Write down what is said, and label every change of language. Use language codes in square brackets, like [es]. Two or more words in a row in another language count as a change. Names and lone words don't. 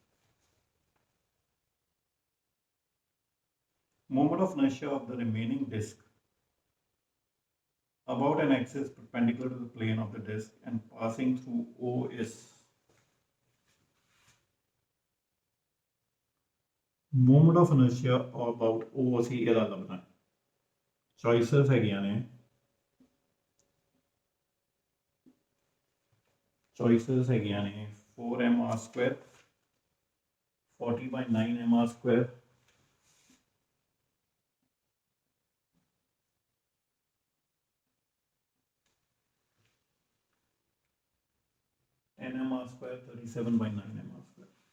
[en] Moment of inertia of the remaining disk about an axis perpendicular to the plane of the disk and passing through O is. Moment of inertia about O [pa] ਅਸੀਂ ਇਹਦਾ ਲੱਭਣਾ ਹੈ। ਚੋਇਸਸ ਹੈਗੀਆਂ ਨੇ, ਚੋਇਸਸ ਹੈਗੀਆਂ ਨੇ [en] 4mr square 40/9mr square nmr square 37/9mr square।